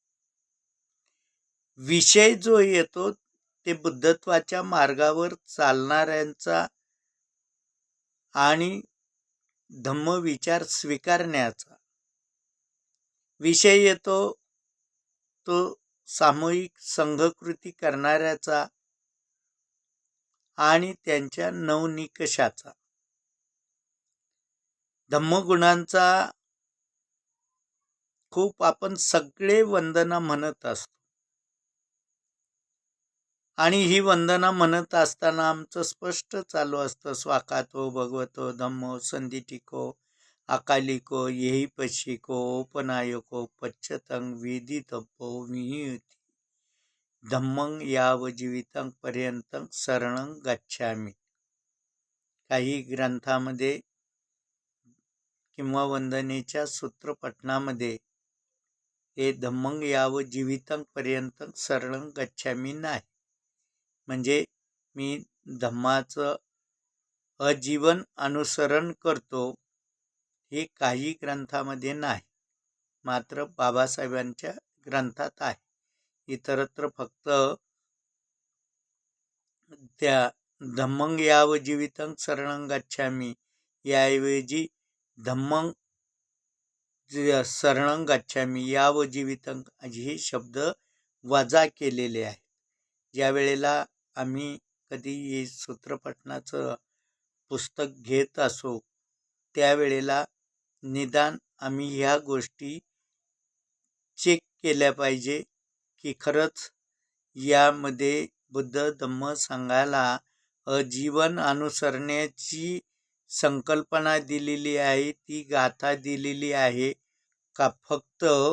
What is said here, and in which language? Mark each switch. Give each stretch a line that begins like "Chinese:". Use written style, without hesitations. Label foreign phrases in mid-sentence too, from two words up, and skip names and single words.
Marathi: विषय जो येतो ते बुद्धत्वाच्या मार्गावर चालणाऱ्यांचा आणि धम्मविचार स्वीकारण्याचा विषय येतो, तो सामूहिक संघकृती करणाऱ्याचा आणि त्यांच्या 9 निकषाचा. धम्मगुणांचा खूप आपण सगळे वंदना म्हणत असतो आणि ही वंदना म्हणत असताना आमचं स्पष्ट चालू असतं,
Pali: स्वाकातो भगवतो धम्मो संदिटिको अकालिको येही पशिको ओपनायको पच्चतं विदितव्यो विहीयति धम्मं याव जीवितं पर्यंतं शरणं गच्छामि.
Marathi: काही ग्रंथामध्ये किंवा वंदनेच्या सूत्रपठणामध्ये हे
Pali: धम्मं याव जीवितं पर्यंतं शरणं गच्छामि
Marathi: नाही. म्हणजे मी धम्माचं आजीवन अनुसरण करतो हे काही ग्रंथामध्ये नाही, मात्र बाबासाहेबांच्या ग्रंथात आहे. इतरत्र फक्त त्या
Pali: धम्मं याव जीवितं शरणं गच्छामि
Marathi: याऐवजी
Pali: धम्मं शरणं गच्छामि याव जीवितं
Marathi: हे शब्द वजा केलेले आहेत. ज्या वेळेला आम्ही कधी हे सूत्रपठणाचं पुस्तक घेत असो त्यावेळेला निदान आम्ही ह्या गोष्टी चेक केल्या पाहिजे की खरंच यामध्ये बुद्ध धम्म संघाला जीवन अनुसरण्याची संकल्पना दिलेली आहे, ती गाथा दिलेली आहे का फक्त